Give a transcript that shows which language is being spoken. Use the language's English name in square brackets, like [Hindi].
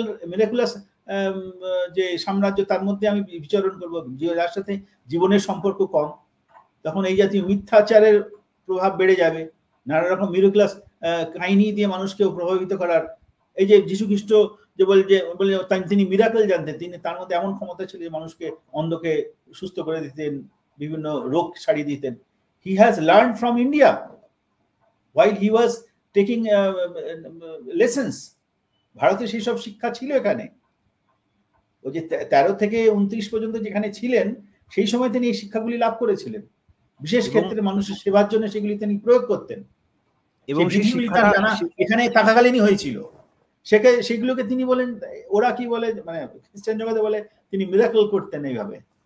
[Bangla] Miraculous যে সাম্রাজ্য, তার মধ্যে আমি বিচরণ করবো, যার সাথে জীবনের সম্পর্ক কম, তখন এই জাতীয় মিথ্যাচারের প্রভাব বেড়ে যাবে। নানা রকম মিরাকুলাস কাহিনী দিয়ে মানুষকে প্রভাবিত করার, এই যে যীশু খ্রিস্ট যে বলে তিনি মিরাকেল জানতেন, তিনি তার মধ্যে এমন ক্ষমতা ছিল যে মানুষকে, অন্ধকে সুস্থ করে দিতেন, বিভিন্ন রোগ সারিয়ে দিতেন। [English] He has learned from India while he was taking lessons. [Bangla] ভারতে সেই সব শিক্ষা ছিল এখানে। ওই যে 13 থেকে 29 পর্যন্ত যেখানে ছিলেন, সেই সময় তিনি এই শিক্ষাগুলি লাভ করেছিলেন। বিশেষ ক্ষেত্রে মানুষের সেবার জন্য সেগুলি তিনি প্রয়োগ করতেন, এবং এখানে থাকাকালীনই হয়েছিল। সেগুলোকে তিনি বলেন, ওরা কি বলে, মানে খ্রিস্টান জগতে বলে তিনি মিরাকল করতেন এইভাবে।